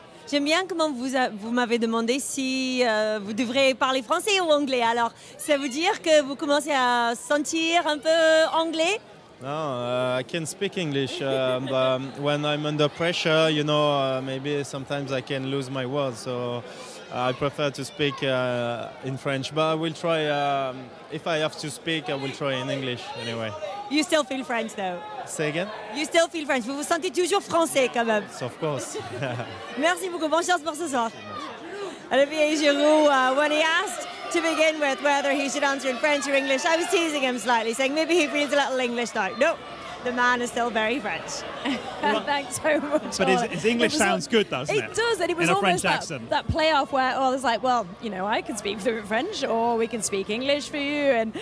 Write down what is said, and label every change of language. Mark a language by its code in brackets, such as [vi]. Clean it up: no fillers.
[fr] J'aime bien comment vous m'avez demandé si vous devrez parler français ou anglais. Alors, ça veut dire que vous commencez à sentir un peu anglais? [en] No, I can speak English, but when I'm under pressure, you know, maybe sometimes I can lose my words. So I prefer to speak in French, but I will try. If I have to speak, I will try in English anyway. You still feel French, though? Say again? You still feel French. [fr] Vous vous sentez toujours français, quand même. [en] Of course. [fr] Merci beaucoup. Bonne chance pour ce soir. [en] Olivier Giroud, when he asked to begin with whether he should answer in French or English, I was teasing him slightly, saying maybe he feels a little English now. No, the man is still very French. Thanks so much. But his English sounds good, doesn't it? It does, and it was in a almost French accent. that playoff where I was like, well, you know, I can speak fluent French, or we can speak English for you, and